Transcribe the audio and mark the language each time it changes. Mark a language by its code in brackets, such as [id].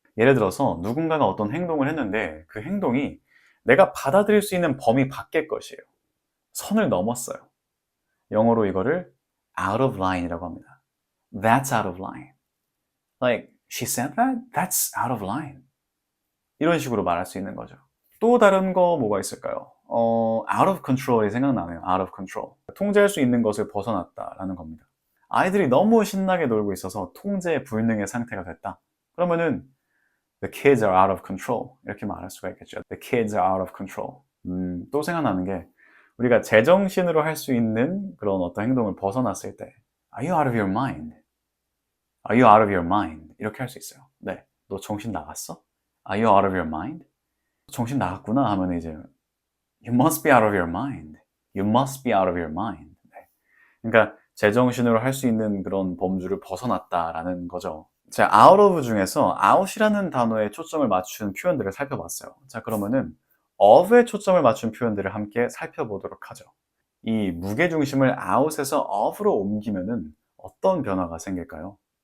[ko] 예를 들어서 누군가가 어떤 행동을 했는데 그 행동이 내가 받아들일 수 있는 범위 밖의 것이에요. 선을 넘었어요. 영어로 이거를 out of line이라고 합니다. [en] That's out of line. Like, she said that? That's out of line. [ko] 이런 식으로 말할 수 있는 거죠. 또 다른 거 뭐가 있을까요? out of control이 생각나네요. [en] out of control. [ko] 통제할 수 있는 것을 벗어났다라는 겁니다. 아이들이 너무 신나게 놀고 있어서 통제 불능의 상태가 됐다. 그러면은 [en] the kids are out of control [ko] 이렇게 말할 수가 있겠죠. [en] The kids are out of control. [ko] 또 생각나는 게 우리가 제정신으로 할 수 있는 그런 어떤 행동을 벗어났을 때 [en] Are you out of your mind? Are you out of your mind? [ko] 이렇게 할 수 있어요. 네, 너 정신 나갔어? [en] Are you out of your mind? [ko] 정신 나갔구나 하면 이제 [en] You must be out of your mind. You must be out of your mind. [ko] 네. 그러니까 제정신으로 할 수 있는 그런 범주를 벗어났다라는 거죠. 자, out of 중에서 out이라는 단어에 초점을 맞춘 표현들을 살펴봤어요. 자, 그러면은 of에 초점을 맞춘 표현들을 함께 살펴보도록 하죠. 이 무게중심을 out에서 of로 옮기면은 어떤 변화가 생길까요?